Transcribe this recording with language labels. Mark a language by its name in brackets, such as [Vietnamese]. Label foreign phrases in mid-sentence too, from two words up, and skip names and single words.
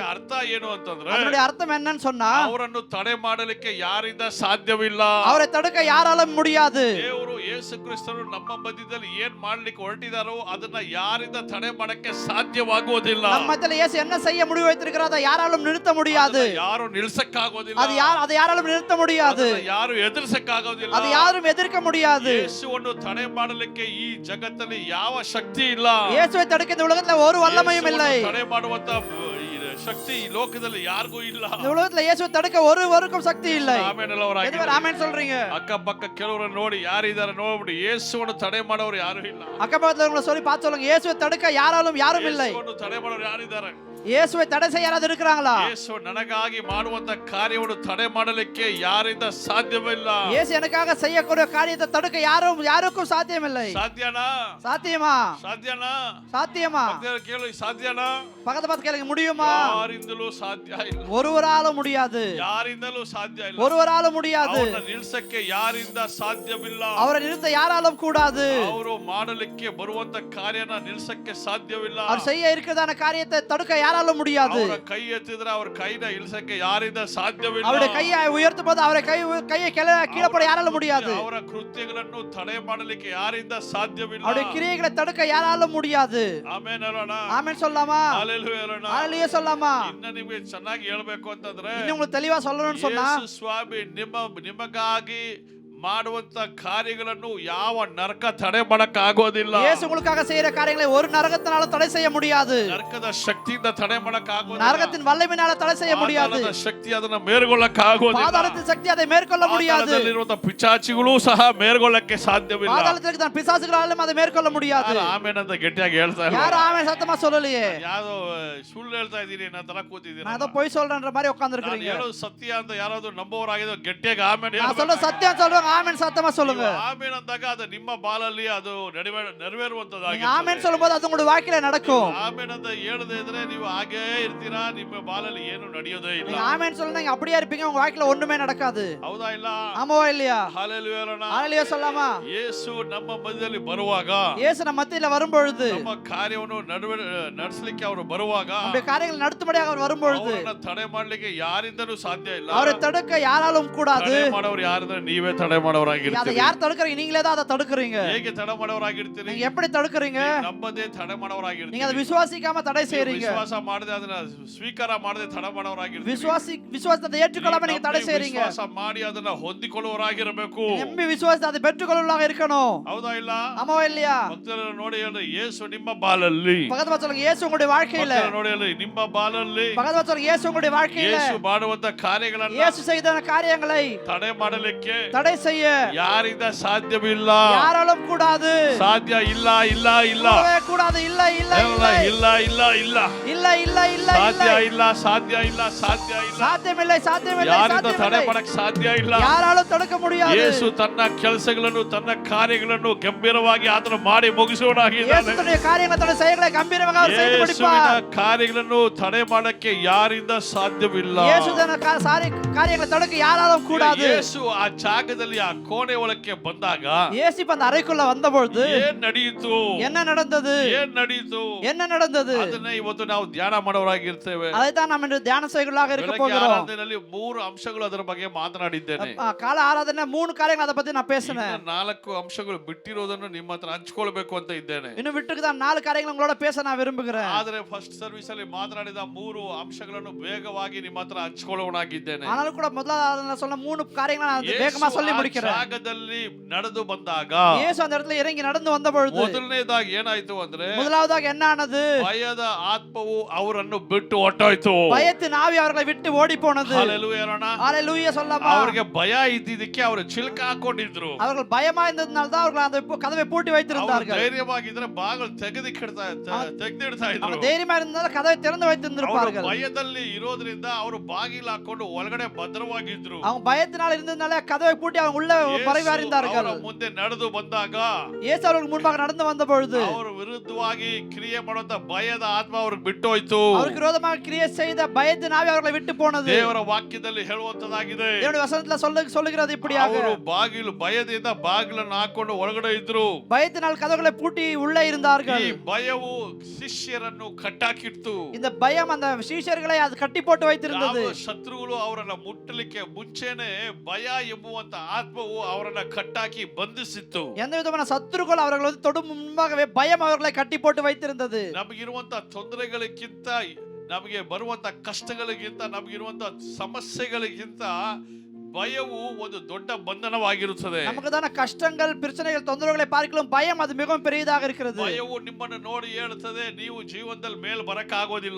[Kannada] ಅರ್ಥ ಏನು ಅಂತಂದ್ರೆ [Tamil] அதனுடைய அர்த்தம் என்னன்னு சொன்னா [Kannada] ಅವರನ್ನು ತಡೆ ಮಾಡಲಿಕ್ಕೆ ಯಾರಿಂದ ಸಾಧ್ಯವಿಲ್ಲ. [Tamil] அவரை தடுக்க யாராலும் முடியாது. [Kannada] ದೇವರು ಯೇಸು ಕ್ರಿಸ್ತನು ನಮ್ಮ ಮಧ್ಯದಲ್ಲಿ ಏನ್ ಮಾಡ್ಲಿಕ್ಕೆ ಹೊರಟಿದಾರೋ ಅದನ್ನ ಯಾರಿಂದ ತಡೆ ಮಾಡಕ್ಕೆ ಸಾಧ್ಯವಾಗುವುದಿಲ್ಲ. [Tamil] நம்ம மத்தியில இயேசு என்ன செய்ய முடிவு வைத்திருக்கிறாரோ அதை யாராலும் நிறுத்த முடியாது. [Kannada] ಯಾರು ನಿಲ್ಸಕ್ಕಾಗೋದಿಲ್ಲ. [Tamil] அதை யாராலும் நிறுத்த முடியாது. [Kannada] ಯಾರು ಎದುರಿಸಕ್ಕಾಗೋದಿಲ್ಲ. [Tamil] அதை யாரும் எதிர்க்க முடியாது. [Kannada] ಯೇಸುವನ್ನು ತಡೆ ಮಾಡಲಿಕ್ಕೆ ಈ ಜಗತ್ತಲ್ಲಿ ಯಾವ ಶಕ್ತಿ ಇಲ್ಲ. [Tamil] இயேசுவை தடுக்க இந்த உலகத்துல ஒரு வல்லமையும் இல்லை. [Kannada] ತಡೆ ಮಾಡುವಂತ ಶಕ್ತಿ ಈ ಲೋಕದಲ್ಲಿ ಯಾರಿಗೂ ಇಲ್ಲ. [Tamil] இந்த உலகத்துல இயேசுவை தடுக்க ஒருவருக்கும் சக்தி இல்லை. [Kannada] ಆಮೆನ್ ಎಲ್ಲವರಾಗಿ [Tamil] எதுவர் ஆமென் சொல்றீங்க? [Kannada] ಅಕ್ಕಪಕ್ಕ ಕೆಲವರು ನೋಡಿ ಯಾರಿದ್ದಾರೆ ನೋಡ್ಬಿಡಿ, ಯೇಸುವನ್ನು ತಡೆ ಮಾಡೋರು ಯಾರು ಇಲ್ಲ. [Tamil] அக்கபக்கத்துல உங்களை சொல்லி பார்த்து சொல்லுங்க, இயேசுவை தடுக்க யாரும் இல்லை. [Kannada] ಯೇಸುವನ್ನು ತಡೆ ಮಾಡೋರು ಯಾರಿದ್ದಾರೆ? [Tamil] இயேசுவை தடை செய்ய யாராவது இருக்கிறாங்களா? [Kannada] ಯೇಸು ನನಗಾಗಿ ಮಾಡುವಂತ ಕಾರ್ಯವನ್ನು ತಡೆ ಮಾಡಲಿಕ್ಕೆ ಯಾರಿಂದ ಸಾಧ್ಯವಿಲ್ಲ. [Tamil] இயேசு எனக்காக செய்யக்கூடிய காரியத்தை தடுக்க யாருக்கும் சாத்தியமில்லை. [Kannada] ಸಾಧ್ಯನಾ? [Tamil] சாத்தியமா? [Kannada] ಸಾಧ್ಯನಾ? [Tamil] சாத்தியமா? [Kannada] ಭಕ್ತರು ಕೇಳಿ, ಸಾಧ್ಯನಾ? [Tamil] பக்கத்து பார்த்து கேளுங்க, முடியுமா? [Kannada] ಯಾರಿಂದಲೂ ಸಾಧ್ಯ ಇಲ್ಲ. [Tamil] ஒருவராலும் முடியாது. [Kannada] ಯಾರಿಂದಲೂ ಸಾಧ್ಯ ಇಲ್ಲ. [Tamil] ஒருவராலும் முடியாது. [Kannada] ಅವರನ್ನ ನಿಲ್ಸಕ್ಕೆ ಯಾರಿಂದ ಸಾಧ್ಯವಿಲ್ಲ. [Tamil] அவரை நிறுத்த யாராலும் கூடாது. [Kannada] ಅವರು ಮಾಡಲಿಕ್ಕೆ ಬರುವಂತ ಕಾರ್ಯನ ನಿಲ್ಸಕ್ಕೆ ಸಾಧ್ಯವಿಲ್ಲ. [Tamil] அவர் செய்ய இருக்கிறதான காரியத்தை தடுக்க யாராலும் முடியாது. [Kannada] ಅವರ ಕೈ ಎತ್ತಿದ್ರೆ ಅವ್ರ ಕೈನ ಇಳಿಸಕ್ಕೆ ಯಾರಿಂದ ಸಾಧ್ಯವಿಲ್ಲ. [Tamil] அவருடைய கையை உயர்த்தும் போது அவரை கையை கீழே போட யாராலும் முடியாது. [Kannada] ಅವರ ಕೃತ್ಯಗಳನ್ನು ತಡೆ ಮಾಡಲಿಕ್ಕೆ ಯಾರಿಂದ ಸಾಧ್ಯವಿಲ್ಲ. [Tamil] அவருடைய கிரியைகளை தடுக்க யாராலும் முடியாது. [Kannada] ಆಮೆನ್ ಹೇಳೋಣ. [Tamil] ஆமென் சொல்லலாமா? [Kannada] ಹಲ್ಲೆಲೂಯಾ ಹೇಳೋಣ. [Tamil] ஹல்லேலூயா சொல்லலாமா? [Kannada] ಇನ್ನು ನಿಮಗೆ ಚೆನ್ನಾಗಿ ಹೇಳಬೇಕು ಅಂತಂದ್ರೆ [Tamil] இன்னும் உங்களுக்கு தெளிவா சொல்லணும்னு சொன்னா [Kannada] ಯೇಸು ಸ್ವಾಮಿ ನಿಮಗಾಗಿ ಮಾಡುವಂತ ಕಾರ್ಯಗಳನ್ನು ಯಾವ ನರಕ ತಡೆ ಮಾಡಕ್ ಆಗೋದಿಲ್ಲ. [Tamil] இயேசு உங்களுக்காக செய்யற காரியங்களை ஒரு நரகத்தினால தடை செய்ய முடியாது. [Kannada] ನರಕದ ಶಕ್ತಿಯಿಂದ ತಡೆ ಮಾಡಕ್ ಆಗೋದಿಲ್ಲ. [Tamil] நரகத்தின் வல்லமையினால தடை செய்ய முடியாது. [Kannada] ಶಕ್ತಿ ಅದನ್ನ ಮೇಲ್ಗೊಳ್ಳಕ್ ಆಗೋದಿಲ್ಲ. [Tamil] பாதாளத்தின் சக்தி அதை மேற்கொள்ள முடியாது. [Kannada] ಪಾತಾಳದಲ್ಲಿರುವಂತ ಪಿಚಾಚಿಗಳು ಸಹ ಮೇಲ್ಗೊಳ್ಳಕ್ಕೆ ಸಾಧ್ಯವಿಲ್ಲ. [Tamil] பாதாளத்தில் தான் பிசாசுகளாலும் அதை மேற்கொள்ள முடியாது. [Kannada] ಆಮೇನ್ ಅಂತ ಗಟ್ಟಿಯಾಗಿ ಹೇಳ್ತಾ ಇಲ್ಲ. [Tamil] யாரும் ஆமென் சத்தமா சொல்லலையே. [Kannada] ಯಾರೋ ಸುಳ್ಳು ಹೇಳ್ತಾ ಇದೀನಿ ಅನ್ನೋ ತರ ಕೂತಿದ್ದೀನಿ. [Tamil] நான் ஏதோ பொய் சொல்றேன்ற மாதிரி உட்கார்ந்து [Kannada] ನಾನು [Tamil] இருக்கீங்க. [Kannada] ಹೇಳೋದು ಸತ್ಯ ಅಂತ ಯಾರಾದ್ರೂ ನಂಬೋರಾಗಿದ್ರೆ ಗಟ್ಟಿಯಾಗಿ ಆಮೇನ್ [Tamil] நான் சொல்ற சத்தியம் சொல்றேன், ஆமென் சத்தமா சொல்லுங்க. [Kannada] ಆಮೇನ್ ಅಂದಾಗ ಅದು ನಿಮ್ಮ ಬಾಲಲ್ಲಿ ಅದು ನೆರವೇರುವಂತದಾಗಿ. [Tamil] ஆமென் சொல்லும்போது அது உங்களுடைய வாழ்க்கையில நடக்கும். [Kannada] ಆಮೇನ್ ಅಂತ ಹೇಳದೇ ಇದ್ರೆ ನೀವು ಹಾಗೇ ಇರ್ತೀರಾ, ನಿಮ್ಮ ಬಾಲಲ್ಲಿ ಏನು ನಡೆಯೋದೇ ಇಲ್ಲ. [Tamil] நீங்க ஆமென் சொல்லுங்க, நீங்க அப்படியே இருப்பீங்க, உங்க வாழ்க்கையில ஒண்ணுமே நடக்காது. [Kannada] ಹೌದಾ ಇಲ್ಲ? [Tamil] ஆமாவா இல்லையா? [Kannada] ಹಲ್ಲೆಲೂಯಾ ಹೇಳೋಣ. [Tamil] ஹல்லேலூயா சொல்லலாமா? [Kannada] ಯೇಸು ನಮ್ಮ ಮಧ್ಯದಲ್ಲಿ ಬರುವಾಗ, [Tamil] இயேசு நம்ம மத்தியில வரும்பொழுது, [Kannada] ನಮ್ಮ ಕಾರ್ಯವನ್ನು ನಡೆಸಲಿಕ್ಕೆ ಅವರು ಬರುವಾಗ, [Tamil] நம்முடைய காரியங்களை நடத்தும்படியாக அவர் வரும்பொழுது [Kannada] ಅವರನ್ನ ತಡೆ ಮಾಡಲಿಕ್ಕೆ ಯಾರಿಂದಲೂ ಸಾಧ್ಯ ಇಲ್ಲ. [Tamil] அவரை தடுக்க யாராலும் கூடாது. [Kannada] ತಡೆ ಮಾಡೋರು ಯಾರಂದ್ರೆ ನೀವೇ ತಡೆ [Tamil] அதை [Kannada] ಮಾಡೋರಾಗಿರ್ತೀರಿ. [Tamil] யார் தடுக்கறீங்க? நீங்களே தான் அதை தடுக்கறீங்க. [Kannada] ಹೇಗೆ ತಡೆ ಮಾಡೋರಾಗಿರ್ತೀರಿ? [Tamil] நீங்க எப்படி தடுக்கறீங்க? [Kannada] ನಂಬದೇ ತಡೆ ಮಾಡೋರಾಗಿರ್ತೀರಿ. [Tamil] நீங்க அதை விசுவாசிக்காம தடை செய்றீங்க. [Kannada] ವಿಶ್ವಾಸ ಮಾಡದೆ ಅದನ್ನ ಸ್ವೀಕಾರ ಮಾಡದೆ ತಡೆ ಮಾಡೋರಾಗಿರ್ತೀರಿ. [Tamil] விசுவாசத்தை ஏற்றுக்கொள்ளாம நீங்க தடை செய்றீங்க. [Kannada] ವಿಶ್ವಾಸ ಮಾಡಿ ಅದನ್ನ ಹೊಂದಿಕೊಳ್ಳುವರಾಗಿರಬೇಕು. [Tamil] நம்பி விசுவாசத்தை அதை பெற்றுக்கொள்ளுவதாக இருக்கணும். [Kannada] ಹೌದಾ ಇಲ್ಲ? [Tamil] ஆமாவா இல்லையா? [Kannada] ಭಕ್ತರನ್ನು ನೋಡಿ ಹೇಳ್ರಿ, ಯೇಸು ನಿಮ್ಮ ಬಾಲಲ್ಲಿ. [Tamil] பக்கத்துல பார்த்து சொல்லுங்க, இயேசு உங்களுடைய வாழ்க்கையில. [Kannada] ಭಕ್ತರನ್ನು ನೋಡಿ ಹೇಳ್ರಿ, ನಿಮ್ಮ ಬಾಲಲ್ಲಿ [Tamil] பக்கத்துல பார்த்து சொல்லுங்க, இயேசு உங்களுடைய வாழ்க்கையில. [Kannada] ಯೇಸು ಮಾಡುವಂತ ಕಾರ್ಯಗಳನ್ನ [Tamil] இயேசு செய்த காரியங்களை [Kannada] ತಡೆ ಮಾಡಲಿಕ್ಕೆ [Tamil] தடை செய்ய [Kannada] ಯಾರಿಂದ ಸಾಧ್ಯವಿಲ್ಲ. [Tamil] யாராலும் கூடாது. [Kannada] ಸಾಧ್ಯ ಇಲ್ಲ ಇಲ್ಲ ಇಲ್ಲ [Tamil] கூடாது. இல்ல இல்ல [Kannada] ಇಲ್ಲ ಇಲ್ಲ ಇಲ್ಲ ಇಲ್ಲ [Tamil] இல்ல இல்ல இல்ல [Kannada] ಸಾಧ್ಯ ಇಲ್ಲ ಸಾಧ್ಯ ಇಲ್ಲ ಸಾಧ್ಯ ಇಲ್ಲ. [Tamil] சாத்தியமில்லை சாத்தியமில்லை [Kannada] ಯಾರಿಂದ ತಡೆ [Tamil] சாத்தியமில்லை. [Kannada] ಮಾಡಕ್ ಸಾಧ್ಯ ಇಲ್ಲ. [Tamil] யாராலும் தடுக்க முடியாது. [Kannada] ಯೇಸು ತನ್ನ ಕೆಲಸಗಳನ್ನು ತನ್ನ ಕಾರ್ಯಗಳನ್ನು ಗಂಭೀರವಾಗಿ ಆತನು ಮಾಡಿ ಮುಗಿಸುವನಾಗಿದ್ದಾನೆ. [Tamil] இயேசு தன்னுடைய காரியங்களை தன்னுடைய செயல்களை கம்பீரமாக அவர் செய்து முடிப்பார். [Kannada] ಯೇಸುವಿನ ಕಾರ್ಯಗಳನ್ನು ತಡೆ ಮಾಡಕ್ಕೆ ಯಾರಿಂದ ಸಾಧ್ಯವಿಲ್ಲ. [Tamil] இயேசு தன்னுடைய காரியங்களை தடுக்க யாராலும் கூடாது. [Kannada] ಯೇಸು ಆ ಜಾಗದಲ್ಲಿ ಆ ಕೋಣೆ ಒಳಕ್ಕೆ ಬಂದಾಗ [Tamil] இயேசு அந்த அறைக்குள்ள வந்தபொழுது [Kannada] ಏನ್ ನಡೆಯಿತು? [Tamil] என்ன நடந்தது? [Kannada] ಏನ್ ನಡೆಯಿತು? [Tamil] என்ன நடந்தது? [Kannada] ಅದನ್ನ ಇವತ್ತು ನಾವು ಧ್ಯಾನ ಮಾಡೋರಾಗಿರ್ತೇವೆ. [Tamil] அதைத்தான் நாம் இன்று தியான செய்களாக இருக்க [Kannada] ಬೆಳಗ್ಗೆ [Tamil] போகிறோம். [Kannada] ಆರಾಧನೆಯಲ್ಲಿ 3 ಅಂಶಗಳು ಅದರ ಬಗ್ಗೆ ಮಾತನಾಡಿದ್ದೇನೆ. [Tamil] கால ஆராதனை 3 காரியங்கள் அதை பத்தி நான் பேசினேன். [Kannada] ಇನ್ನು 4 ಅಂಶಗಳು ಬಿಟ್ಟಿರೋದನ್ನು ನಿಮ್ಮ ಹತ್ರ ಹಂಚಿಕೊಳ್ಳಬೇಕು ಅಂತ ಇದ್ದೇನೆ. [Tamil] இன்னும் விட்டுக்கு தான் 4 காரியங்கள் உங்களோட பேச நான் விரும்புகிறேன். [Kannada] ಆದರೆ [English] first service [Kannada] ಅಲ್ಲಿ ಮಾತನಾಡಿದ 3 ಅಂಶಗಳನ್ನು ವೇಗವಾಗಿ ನಿಮ್ಮ ಹತ್ರ ಹಂಚಿಕೊಳ್ಳೋಣಾಗಿದ್ದೇನೆ. [Tamil] ஆனாலும் கூட முதல்ல சொன்ன 3 காரியங்களை நான் வேகமா சொல்லி முடிக்கிறேன். முடிக்கிறேன். [Kannada] ಜಾಗದಲ್ಲಿ ನಡೆದು ಬಂದಾಗ [Tamil] இயேசு அந்த இடத்துல இறங்கி நடந்து வந்த பொழுது [Kannada] ಮೊದಲನೇದಾಗಿ ಏನಾಯ್ತು ಅಂದ್ರೆ [Tamil] முதலாவதாக என்ன ஆனது? [Kannada] ಭಯದ ಆತ್ಮವು ಅವರನ್ನು ಬಿಟ್ಟು ಹೊರಟೋಯ್ತು. [Tamil] பயத்தின் ஆவி அவர்களை விட்டு ஓடி போனது. [Kannada] ಹಲ್ಲೆಲೂಯಾ ಅಣ್ಣ. [Tamil] ஹalleluya சொல்லலாமா? [Kannada] ಅವರಿಗೆ ಭಯ ಇದ್ದಿದ್ದಕ್ಕೆ ಅವರು ಚಿಲ್ಕ ಹಾಕೊಂಡಿದ್ರು. [Tamil] அவர்கள் பயமா இருந்ததனால தான் அவர்கள் அந்த கதவை பூட்டி [Kannada] ಅವರು [Tamil] வைத்திருந்தார்கள். [Kannada] ಧೈರ್ಯವಾಗಿದ್ರೆ ಬಾಗಿಲು ತೆಗೆದಿಡ್ತಾ ಇದ್ರು. [Tamil] அவங்க தைரியமா இருந்ததால கதவை திறந்து வைத்திருந்திருப்பார்கள். [Kannada] ಭಯದಲ್ಲಿ ಇರೋದ್ರಿಂದ ಅವರು ಬಾಗಿಲು ಹಾಕೊಂಡು ಒಳಗಡೆ ಭದ್ರವಾಗಿದ್ರು. [Tamil] அவங்க பயத்தினால இருந்ததனால கதவை பூட்டி அவங்க உள்ள மறைவாக இருந்தார்கள். [Kannada] ಅವರ ಮುಂದೆ ನಡೆದು ಬಂದಾಗ [Tamil] இயேசு அவர்களுக்கு முன்பாக நடந்து வந்த பொழுது [Kannada] ಅವರ ವಿರುದ್ಧವಾಗಿ ಕ್ರಿಯೆ ಮಾಡುವಂತ ಭಯದ ಆತ್ಮ ಅವ್ರಿಗೆ ಬಿಟ್ಟೋಯ್ತು. [Tamil] அவருக்கு விரோதமாக கிரியை செய்த பயத்தின் ஆவி அவர்களை விட்டு போனது. [Kannada] ದೇವರ ವಾಕ್ಯದಲ್ಲಿ ಹೇಳುವಂತದಾಗಿದೆ. [Tamil] தேவனுடைய வசனத்துல சொல்லுகிறது இப்படியாக, [Kannada] ಅವರು ಬಾಗಿಲು ಭಯದಿಂದ ಬಾಗಿಲನ್ನು ಹಾಕೊಂಡು ಒಳಗಡೆ ಇದ್ರು. [Tamil] பயத்தினால் கதவுகளை பூட்டி உள்ளே இருந்தார்கள். [Kannada] ಈ ಭಯವು ಶಿಷ್ಯರನ್ನು ಕಟ್ಟಾಕಿತ್ತು. [Tamil] இந்த பயம் அந்த சீஷர்களை அது கட்டி போட்டு வைத்திருந்தது. [Kannada] ಯಾವ ಶತ್ರುಗಳು ಅವರನ್ನ ಮುಟ್ಟಲಿಕ್ಕೆ ಮುಂಚೆನೆ ಭಯ ಎಂಬುವಂತ ಆತ್ಮವು ಅವರನ್ನ ಕಟ್ಟಾಕಿ ಬಂಧಿಸಿತ್ತು. [Tamil] எந்த விதமான சத்துருக்கள் அவர்கள் வந்து தொடும் முன்பாகவே பயம் அவர்களை கட்டி போட்டு வைத்திருந்தது. [Kannada] ನಮಗಿರುವಂತ ತೊಂದರೆಗಳಿಗಿಂತ, ನಮಗೆ ಬರುವಂತ ಕಷ್ಟಗಳಿಗಿಂತ, ನಮಗಿರುವಂತ ಸಮಸ್ಯೆಗಳಿಗಿಂತ ಭಯವು ಒಂದು ದೊಡ್ಡ ಬಂಧನವಾಗಿರುತ್ತದೆ. [Tamil] நமக்குதான கஷ்டங்கள், பிரச்சனைகள், தொந்தரவுகளை பார்க்கலாம் பயம் அது மிகவும் பெரியதாக இருக்கிறது. [Kannada] ಭಯವು ನಿಮ್ಮನ್ನು ನೋಡಿ ಹೇಳುತ್ತದೆ, ನೀವು ಜೀವನದಲ್ಲಿ ಮೇಲ್ ಬರಕ್ ಆಗೋದಿಲ್ಲ.